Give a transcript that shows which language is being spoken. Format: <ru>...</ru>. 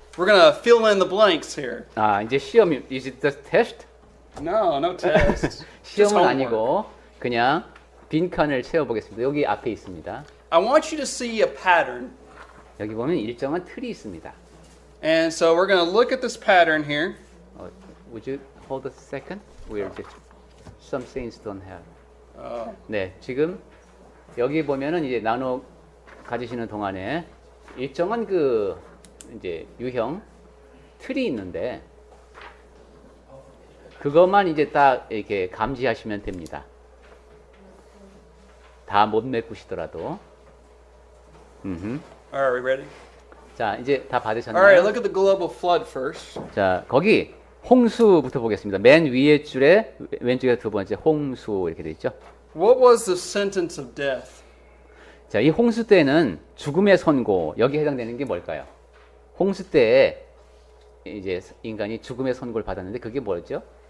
<en>We're going to fill in the blanks here.</en> <ko>아, 이제 시험이</ko> <en>is it the test? No test. Just</en> <ko>시험은</ko> <en>homework.</en> <ko>아니고 그냥 빈 칸을 채워 보겠습니다. 여기 앞에 있습니다.</ko> <en>I want you to see a pattern.</en> <ko>여기 보면 일정한 틀이 있습니다.</ko> <en>And so we're going to look at this pattern here. Would you hold a second? We're just some things don't have.</en> <ko>네, 지금 여기 보면은 이제 나눠 가지시는 동안에 일정한 그 이제 유형 틀이 있는데 그것만 이제 딱 이렇게 감지하시면 됩니다. 다 못 메꾸시더라도.</ko> <en>All right, we ready?</en> <ko>자, 이제 다</ko> <en>All right,</en> <ko>받으셨나요?</ko> <en>look at the global flood first.</en> <ko>자, 거기 홍수부터 보겠습니다. 맨 위에 줄에 왼쪽에 두 번째 홍수 이렇게 돼 있죠.</ko> <en>What was the sentence of death?</en> <ko>자, 이 홍수 때는 죽음의 선고, 여기에 해당되는 게 뭘까요? 홍수 때에 이제 인간이 죽음의 선고를 받았는데 그게 뭐였죠?</ko>